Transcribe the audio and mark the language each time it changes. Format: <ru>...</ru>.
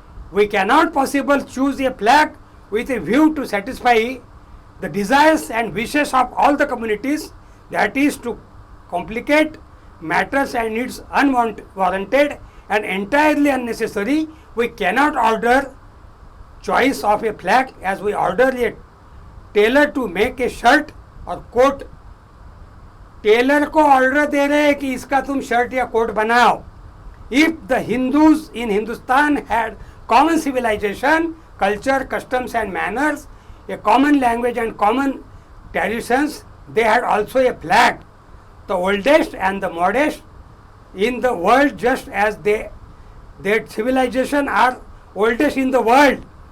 <en>We cannot possibly choose a flag with a view to satisfy the desires and wishes of all the communities, that is to complicate matters, and it's unwarranted and entirely unnecessary. We cannot order choice of a flag as we order a tailor to make a shirt</en> <hi>और coat Taylor को order दे रहे हैं कि इसका तुम shirt या coat बनाओ.</hi> <en>If the Hindus in Hindustan had common civilization, culture, customs and manners, a common language and common traditions, they had also a flag, the oldest and the modest in the world, just as their civilization are oldest in the world.</en>